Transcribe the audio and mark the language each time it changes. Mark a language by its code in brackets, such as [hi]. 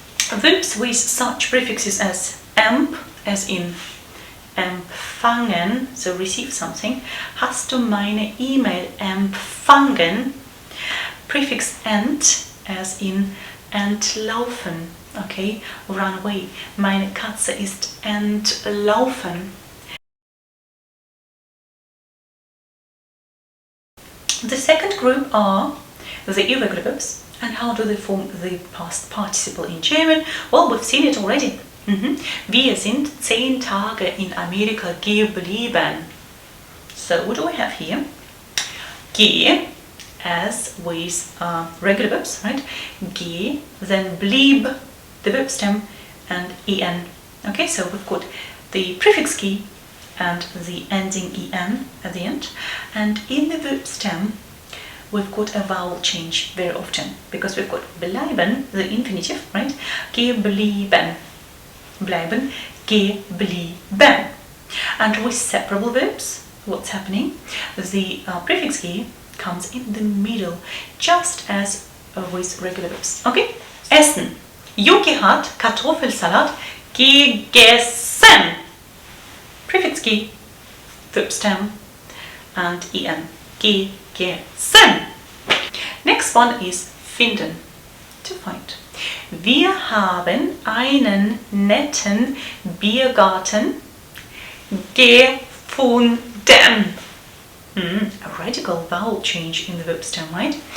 [en] Verbs with such prefixes as amp, as in empfangen, so receive something. [de] Hast du meine E-Mail empfangen? [en] Prefix ent, as in entlaufen, okay, run away. [de] Meine Katze ist entlaufen. [en] The second group are the irregular verbs. And how do they form the past participle in German? Well, we've seen it already. [de] Wir sind 10 Tage in Amerika geblieben. [en] So what do we have here? Ge, as with regular verbs, right? Ge, then blieb, the verb stem, and en. Okay, so we've got the prefix ge and the ending en at the end. And in the verb stem, we've got a vowel change very often because we've got bleiben, the infinitive, right? [de] Geblieben. Bleiben, geblieben. [en] And with separable verbs, what's happening? The prefix ge comes in the middle, just as with regular verbs. Okay? Essen. [de] Yuki hat Kartoffelsalat gegessen. [en] Prefix ge, verb stem, and en. [de] Gegessen. [en] Next one is finden, to find. [de] Wir haben einen netten Biergarten gefunden. [en] A radical vowel change in the verb stem, right?